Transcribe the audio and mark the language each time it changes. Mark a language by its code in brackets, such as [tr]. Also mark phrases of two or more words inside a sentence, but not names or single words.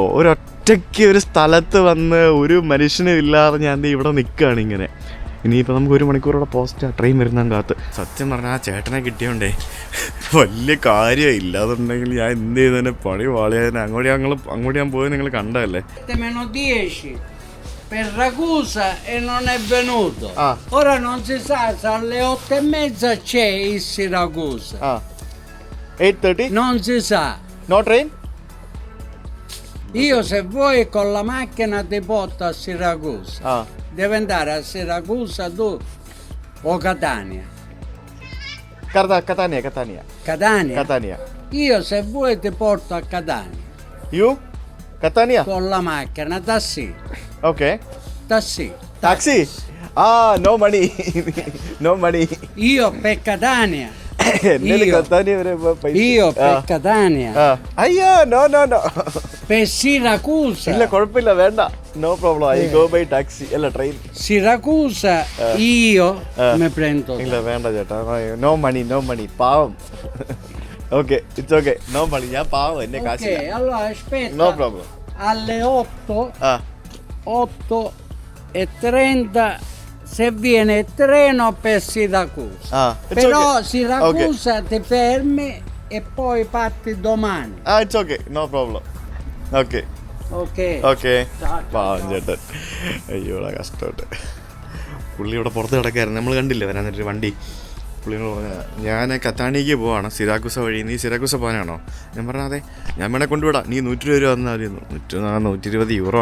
[ml] ഒരൊറ്റയ്ക്ക് ഒരു സ്ഥലത്ത് വന്ന് ഒരു മനുഷ്യനും ഇല്ലാതെ ഞാൻ ഇവിടെ നിൽക്കുകയാണ് ഇങ്ങനെ. ഇനിയിപ്പോൾ നമുക്ക് 1 മണിക്കൂറോടെ ട്രെയിൻ വരുന്ന കാത്ത്. സത്യം പറഞ്ഞാൽ ആ ചേട്ടനെ കിട്ടിയോണ്ടേ വലിയ കാര്യമില്ല. അതുണ്ടെങ്കിൽ ഞാൻ എന്ത് ചെയ്തതിനെ പണി വാളിയതിനെ. അങ്ങോട്ട് ഞാൻ പോയത് നിങ്ങൾ കണ്ടതല്ലേ. [it] Per Ragusa e non è venuto. Ora non si sa se alle 8:30 c'è il Siracusa. 8:30? Non si sa. [en] No train? [it] Io se vuoi con la macchina ti porto a Siracusa. Ah. Devi andare a Siracusa tu o Catania. Catania. Catania? Io se vuoi ti porto a Catania. [en] You? Catania? [it] Con la macchina, tassi. Okay. Tassi. [en] Taxi? No money. No money. [it] Io per Catania. Io per Catania. [ml] അയ്യോ നോ [it] Per Siracusa. [ml] ഇല്ല കുഴപ്പമില്ല വേണ്ട [en] no problem I go by taxi [ml] അല്ല ട്രെയിൻ [it] Siracusa io mi prendo. [ml] ഇല്ല വേണ്ട ചേട്ടാ [en] no money [ml] പാവം [en] okay it's okay no money [ml] ഞാൻ പാവം എന്നെ [it] Ok, [ml] കാശില്ല [it] allora aspetta. [en] no problem [it] Alle 8:30 se viene il treno per Siracusa. Però Siracusa ti fermi e poi parti domani. [en] it's okay no problem okay [it] Ok. [ml] ഓക്കെ പാവം ചേട്ടൻ അയ്യോടാ കഷ്ടമായിട്ട് പുള്ളി ഇവിടെ പുറത്ത് കിടക്കായിരുന്നു നമ്മൾ കണ്ടില്ലേ വരാനൊരു വണ്ടി പുള്ളിയോട് പറഞ്ഞ ഞാൻ കത്താണിക്ക് പോവാണ് സിരാക്കുസ വഴി നീ സിരാക്കുസ പോകാനാണോ ഞാൻ പറഞ്ഞാൽ അതെ ഞാൻ വേണേൽ കൊണ്ടുവിടാം നീ 120 രൂപ തന്നാൽ മതി 120 യൂറോ